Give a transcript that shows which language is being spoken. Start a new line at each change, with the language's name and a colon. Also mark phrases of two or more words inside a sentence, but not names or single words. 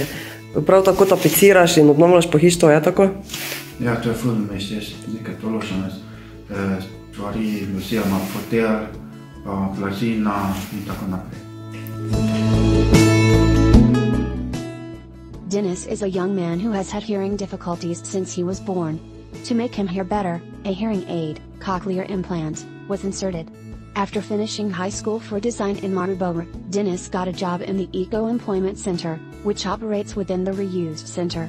Slovenian: Prav tako tapiciraš in obnavljaš pohištvo, je tako? Ja, to je ful mi všeč, nekaj določene stvari, oziroma fotelj, blazina in tako naprej.
English: Denis is a young man who has had hearing difficulties since he was born. To make him hear better, a hearing aid, cochlear implant, was inserted. After finishing high school for design in Maribor, Denis got a job in the Eco-Employment Center, which operates within the reused center.